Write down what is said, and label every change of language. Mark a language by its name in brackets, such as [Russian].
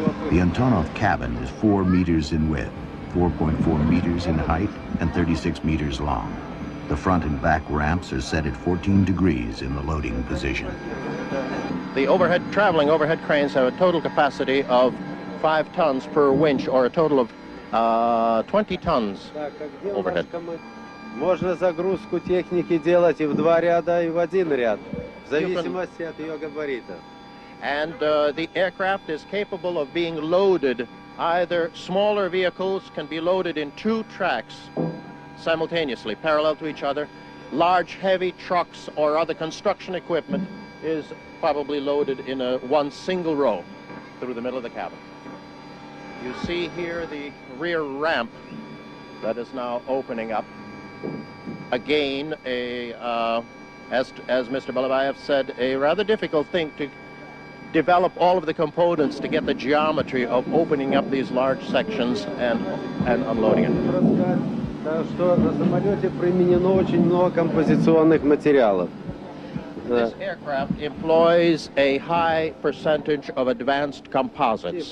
[English] The Antonov cabin is 4 meters in width, 4.4 meters in height, and 36 meters long. The front and back ramps are set at 14 degrees in the loading position. The traveling overhead cranes have a total capacity of 5 tons per winch, or a total of 20 tons overhead. [Russian] Можно загрузку техники делать и в 2 ряда, и в 1 ряд, в зависимости от ее габарита. [English] And the aircraft is capable of being loaded. Either smaller vehicles can be loaded in 2 tracks simultaneously, parallel to each other. Large, heavy trucks or other construction equipment is probably loaded in one single row through the middle of the cabin. You see here the rear ramp that is now opening up. Again, as Mr. Balabayev said, a rather difficult thing to develop all of the components to get the geometry of opening up these large sections and unloading it. [Russian] Что на самолете применено очень много композиционных материалов. [English] This aircraft employs a high percentage of advanced composites.